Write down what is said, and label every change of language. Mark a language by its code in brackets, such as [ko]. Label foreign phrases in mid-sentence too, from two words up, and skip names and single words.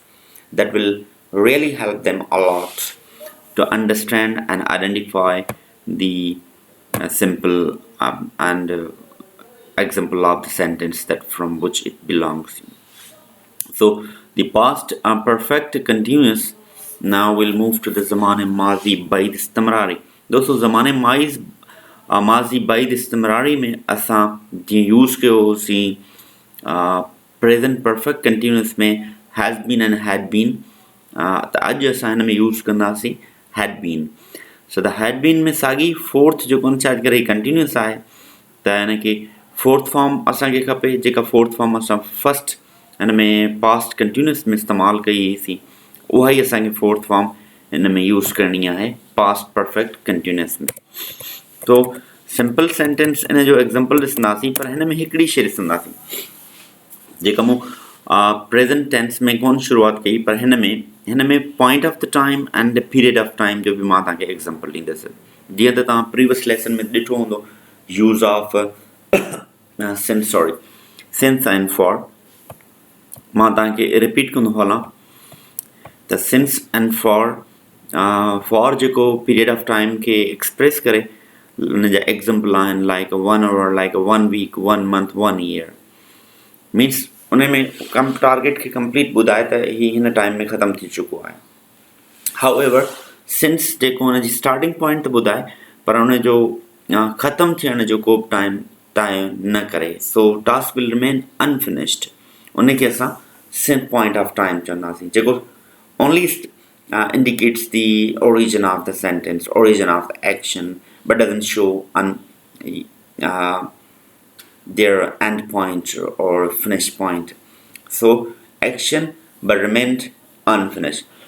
[en] That will really help them a lot to understand and identify the simple and example of the sentence that from which it belongs. So the past perfect continuous. Now we'll move to the [sd] zaman माजी बैद इस्तिमरारी. दोस्तों ज़मान माजी बैद इस्तिमरारी में असां जीअं यूज़ कयो होसीं [en] present perfect continuous [sd] में [en] has been and had been. [sd] त अॼु असां हिन में यूज़ कंदासीं [en] had been. so the had been [sd] में साॻी फोर्थ जेको छाजे करे कंटिन्यूअस आहे त हिन खे [en] fourth form [sd] असांखे खपे, जेका [en] fourth form [sd] असां फर्स्ट हिन में [en] past continuous [sd] में इस्तेमालु कई हुईसीं, उहा ई असांखे [en] fourth form [sd] हिन में यूज़ करणी आहे [en] past perfect continuous [sd] में. तो [en] simple sentence [sd] इन जो एग्ज़ाम्पल ॾिसंदासीं, पर हिन में हिकिड़ी शइ ॾिसंदासीं जेका मूं [en] present tense [sd] में कोन शुरूआति कई, पर हिन में [en] point of the time and the period of time [sd] जो बि मां तव्हांखे एग्ज़ाम्पल ॾींदुसि. जीअं त तव्हां [en] previous lesson [sd] में ॾिठो हूंदो [en] use of since and for. [sd] मां तव्हांखे रिपीट कंदो हलां त [en] since and for [sd] जेको [en] period of time [sd] खे एक्सप्रेस करे उन जा एग्ज़ाम्पल आहिनि [en] like 1 hour, like 1 week, 1 month, 1 year. [sd] मीन्स उन में कम टारगेट खे कंप्लीट ॿुधाए त ही हिन टाइम में ख़तम थी चुको आहे. [en] however since [sd] जेको हुन जी [en] starting point [sd] त ॿुधाए पर हुन जो ख़तम थियण जो को बि टाइम तय न करे, [en] so task will remain unfinished. [sd] उन खे असां [en] since point of time [sd] चवंदासीं, जेको [en] ओनली indicates the origin of the sentence, origin of the action, but doesn't show uh, their end point or finish point. So action but remained unfinished.